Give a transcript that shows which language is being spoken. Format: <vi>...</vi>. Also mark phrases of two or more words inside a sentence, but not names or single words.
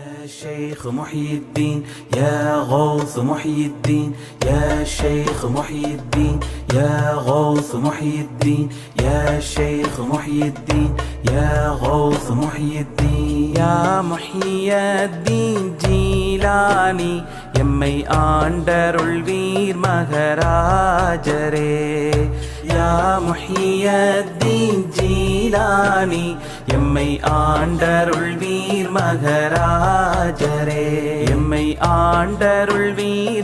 <ar>شيخ محي الدين يا غوث محي الدين يا شيخ محي الدين يا غوث محي الدين يا شيخ محي الدين يا غوث محي الدين يا</ar> <ta>محي الدين ஜீலானி எம்மை ஆண்டருள்வீர் மகராஜரே யா முஹியத்தீன் ஜீலானி எம்மை ஆண்டருள்வீர் மகராஜரே எம்மை ஆண்டருள்வீர்</ta>